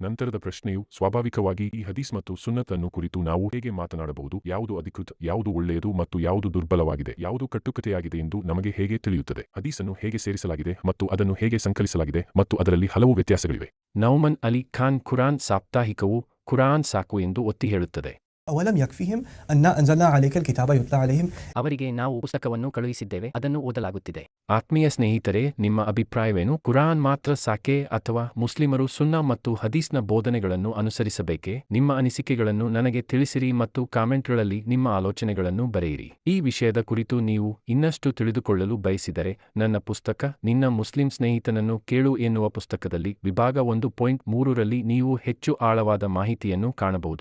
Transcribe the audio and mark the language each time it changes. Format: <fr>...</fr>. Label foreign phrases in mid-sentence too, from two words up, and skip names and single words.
<kn>ನಂತರದ ಪ್ರಶ್ನೆಯು ಸ್ವಾಭಾವಿಕವಾಗಿ ಈ ಹದೀಸ್ ಮತ್ತು ಸುನ್ನತ್ ಅನ್ನು ಕುರಿತು ನಾವು ಹೇಗೆ ಮಾತನಾಡಬಹುದು? ಯಾವುದು ಅಧಿಕೃತ, ಯಾವುದು ಒಳ್ಳೆಯದು ಮತ್ತು ಯಾವುದು ದುರ್ಬಲವಾಗಿದೆ, ಯಾವುದು ಕಟ್ಟುಕತೆಯಾಗಿದೆ ಎಂದು ನಮಗೆ ಹೇಗೆ ತಿಳಿಯುತ್ತದೆ? ಹದೀಸನ್ನು ಹೇಗೆ ಸೇರಿಸಲಾಗಿದೆ ಮತ್ತು ಅದನ್ನು ಹೇಗೆ ಸಂಕಲಿಸಲಾಗಿದೆ ಮತ್ತು ಅದರಲ್ಲಿ ಹಲವು ವ್ಯತ್ಯಾಸಗಳಿವೆ. ನೌಮನ್ ಅಲಿ ಖಾನ್ ಕುರಾನ್ ಸಾಪ್ತಾಹಿಕವು ಕುರಾನ್ ಸಾಕು ಎಂದು ಒತ್ತಿ ಹೇಳುತ್ತದೆ.</kn> <ar>أولم يكفيهم أن أنزلنا عليك الكتاب يتلى عليهم</ar> <kn>ಅವರಿಗೆ ನಾವು ಪುಸ್ತಕವನ್ನು ಕಳುಹಿಸಿದ್ದೇವೆ, ಅದನ್ನು ಓದಲಾಗುತ್ತಿದೆ. ಆತ್ಮೀಯ ಸ್ನೇಹಿತರೆ, ನಿಮ್ಮ ಅಭಿಪ್ರಾಯವೇನು? ಕುರಾನ್ ಮಾತ್ರ ಸಾಕೆ ಅಥವಾ ಮುಸ್ಲಿಮರು ಸುನ್ನಾ ಮತ್ತು ಹದೀಸ್ನ ಬೋಧನೆಗಳನ್ನು ಅನುಸರಿಸಬೇಕೇ? ನಿಮ್ಮ ಅನಿಸಿಕೆಗಳನ್ನು ನನಗೆ ತಿಳಿಸಿರಿ ಮತ್ತು ಕಾಮೆಂಟ್ಗಳಲ್ಲಿ ನಿಮ್ಮ ಆಲೋಚನೆಗಳನ್ನು ಬರೆಯಿರಿ. ಈ ವಿಷಯದ ಕುರಿತು ನೀವು ಇನ್ನಷ್ಟು ತಿಳಿದುಕೊಳ್ಳಲು ಬಯಸಿದರೆ ನನ್ನ ಪುಸ್ತಕ ನಿನ್ನ ಮುಸ್ಲಿಂ ಸ್ನೇಹಿತನನ್ನು ಕೇಳು ಎನ್ನುವ ಪುಸ್ತಕದಲ್ಲಿ ವಿಭಾಗ 1.3 ನೀವು ಹೆಚ್ಚು ಆಳವಾದ ಮಾಹಿತಿಯನ್ನು ಕಾಣಬಹುದು.</kn>